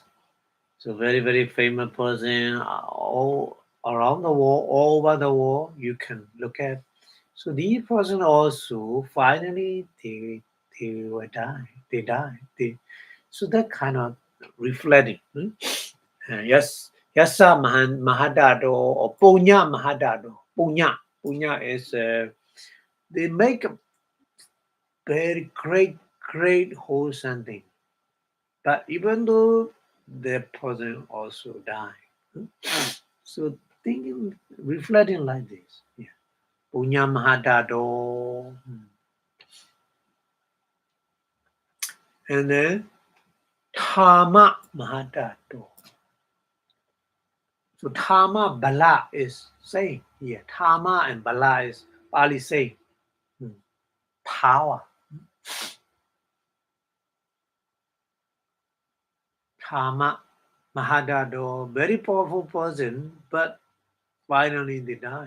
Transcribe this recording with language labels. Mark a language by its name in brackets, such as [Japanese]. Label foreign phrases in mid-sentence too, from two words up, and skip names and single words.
[English] So very famous person all around the world, all over the world, you can look at. So these person also finally they will die. They die. So that kind of reflecting. [Pali] Yes, yasa mahadado or punya mahadado. [English] Punya is they make a very great wholesome thing. But even though the person also die, so thinking, reflecting like this, yeah. [Pali] Punya mahadado, [English] and then [Pali] Dhamma mahadado. [English] So [Pali] Dhamma bala [English] is saying here. Dhamma and bala is Pali saying power. [Pali] Dhamma mahadado, [English] very powerful person, but finally they die.